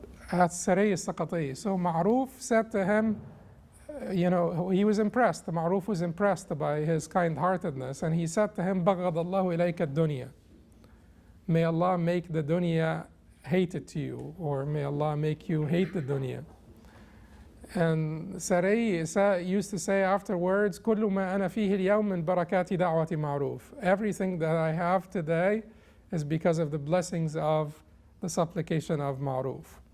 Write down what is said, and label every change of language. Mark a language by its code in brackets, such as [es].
[en] At Saray al-Saqati. So Ma'ruf said to him, he was impressed. Ma'ruf was impressed by his kind-heartedness, and he said to him, [ar] بَغَضَ اللَّهُ إِلَيْكَ الدُّنْيَا. [en] May Allah make the dunya hated to you, or may Allah make you hate the dunya. And Saray used to say afterwards, [ar] كُلُّ مَا أَنَا فِيهِ الْيَوْمِ مِنْ بَرَكَاتِ دَعْوَةِ مَعْرُوفٍ. [en] Everything that I have today is because of the blessings of the supplication of Ma'ruf.